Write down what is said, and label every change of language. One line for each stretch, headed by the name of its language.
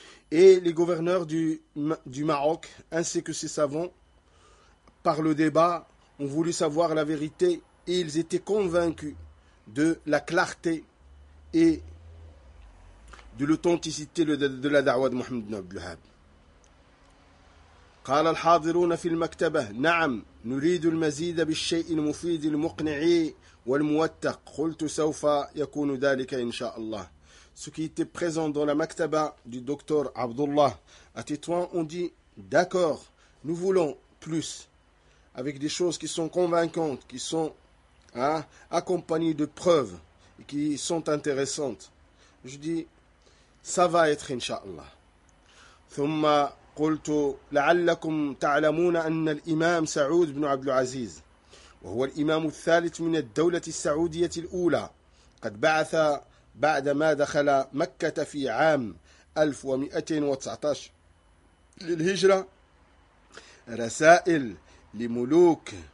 French: Et les gouverneurs du Maroc ainsi que ses savants, par le débat, ont voulu savoir la vérité et ils étaient convaincus de la clarté et de l'authenticité de la da'wa de Mohamed ibn Abdul Wahhab.
Arabic: قال الحاضرون في المكتبة: نعم نريد المزيد بالشيء المفيد المقنع والموثق. قلت: سوف يكون ذلك إن شاء الله.
French: ce qui était présent dans la maktaba du docteur Abdullah à Tétouan ont dit « D'accord, nous voulons plus » avec des choses qui sont convaincantes, qui sont accompagnées de preuves et qui sont intéressantes. Je dis « Ça va être Inch'Allah. »
Arabic: Thumma qultu la'allakum ta'lamuna anna l'imam Sa'oud ibn Abdul Aziz وهو الإمام الثالث من الدولة السعودية الأولى قد بعث بعدما دخل مكة في عام 1119 للهجرة رسائل لملوك